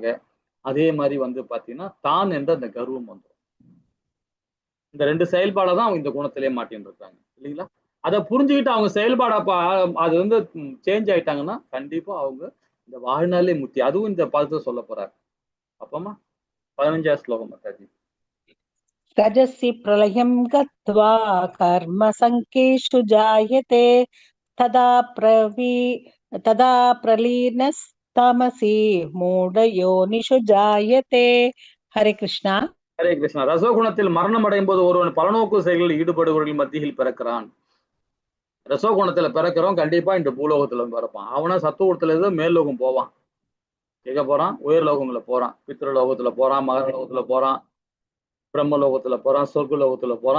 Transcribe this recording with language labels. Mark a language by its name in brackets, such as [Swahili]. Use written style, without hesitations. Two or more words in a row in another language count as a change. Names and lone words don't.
[Tamil] அதே மாதிரி வந்து பாத்தீங்கன்னா தான் என்ற அந்த கர்வம் வந்துடும். இந்த 2 செயல்பாட தான் அவங்க இந்த குணத்திலே மாட்டின்னு இருக்காங்க இல்லைங்களா? அதை புரிஞ்சுக்கிட்டு அவங்க செயல்பாட அது வந்து சேஞ்ச் ஆயிட்டாங்கன்னா கண்டிப்பா அவங்க இந்த வாழ்நாளே முத்தி. அதுவும் இந்த பதத்தை சொல்ல போறாரு. அப்பமா 15வது ஸ்லோகம் மாதாஜி. [Sanskrit] रजसि प्रलयं गत्वा कर्मसङ्केषु जायते तदा प्रलीनस्तमसि मूढयोनिषु जायते। हरे कृष्णा। [Tamil] ஹரே கிருஷ்ணா. ரசோகுணத்தில் மரணம் அடையும் போது ஒருவன் பலநோக்கு செயல்களில் ஈடுபடுபவர்கள் மத்தியில் பிறக்கிறான். ரசோகுணத்துல பிறக்கிறவன் கண்டிப்பா இந்த பூலோகத்துல பிறப்பான். அவனா சத்துவகுணத்துல இருந்து மேல்லோகம் போவான். எங்க போறான்? உயர் லோகங்களை போறான். பித்ருலோகத்துல போறான், மகர லோகத்துல போறான், பிரம்ம போறான், சொர்க்க லோகத்துல போறான்.